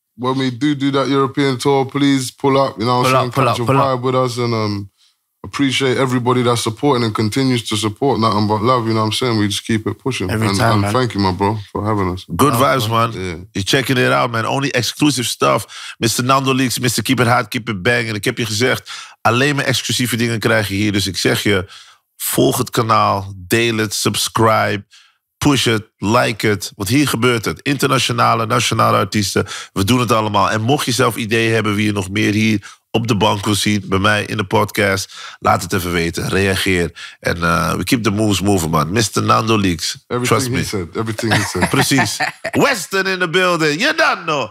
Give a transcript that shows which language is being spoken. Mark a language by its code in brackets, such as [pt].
[en] When we do that European tour, please pull up. You know what I'm saying? Catch a vibe with us and appreciate everybody that's supporting and continues to support. Nothing but love, you know what I'm saying? We just keep it pushing. Every time, man. Thank you, my bro, for having us. Good vibes, man. Yeah. You're checking it out, man. Only exclusive stuff. Mr. NandoLeaks, Mr. Keep It Hard, Keep It Bang. [nl] En ik heb je gezegd, alleen maar exclusieve dingen krijg je hier. Dus ik zeg je, volg het kanaal, deel het, subscribe, push het, like het. Want hier gebeurt het. Internationale, nationale artiesten. We doen het allemaal. En mocht je zelf ideeën hebben wie je nog meer hier op de bank wil zien, bij mij in de podcast, laat het even weten. Reageer. [en] En we keep the moves moving, man. Mr. NandoLeaks. Trust me. Everything he said. Precies. Western in the building. You don't know.